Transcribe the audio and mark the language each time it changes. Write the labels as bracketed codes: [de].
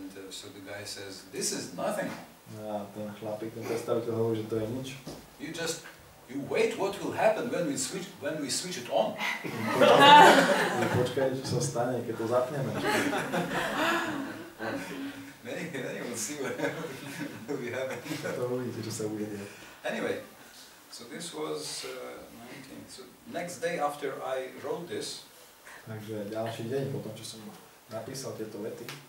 [en] so the guy says, this is nothing. [sk] A ten chlapík, ten predstaviteľ hovorí, že to je nič. [en] You wait what will happen when we switch it on. [sk] Počkaj, čo sa stane, keď to zapneme. [en] Then you will see what will be happening. [sk] To uvidíte, čo sa bude diať. [en] Anyway, so this was 19. So next day after I wrote this, [sk] takže ďalší deň, potom čo som napísal tieto vety,